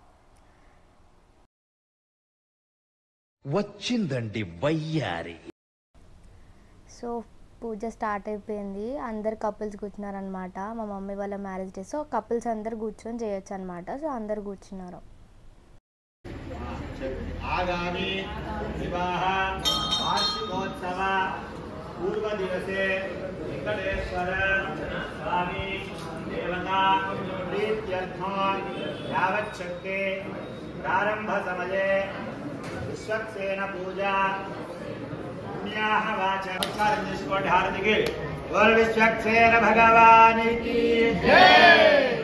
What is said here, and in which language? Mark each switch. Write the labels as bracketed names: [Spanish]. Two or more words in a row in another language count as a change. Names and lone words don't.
[Telugu] వచ్చిందండి వయ్యారి. సో పూజ స్టార్ట్ అయిపోయింది. అందరు కపుల్స్ కూర్చున్నారనమాట. మా మమ్మీ వాళ్ళ [English] marriage day. [Telugu] సో కపుల్స్ అందరు కూర్చొని చేయొచ్చు అనమాట. సో అందరు కూర్చున్నారు. [Sanskrit] आगामी विवाह वार्षिकोत्सव पूर्व दिवसे वेंकटेश्वर स्वामी देवता प्रीत्यर्थं यावच्छक्ति प्रारंभ समये विश्वक्सेन पूजा पुण्याः वाचनं निष्कोढारतिके [Hindi] और विश्वक्सेन भगवान की जय।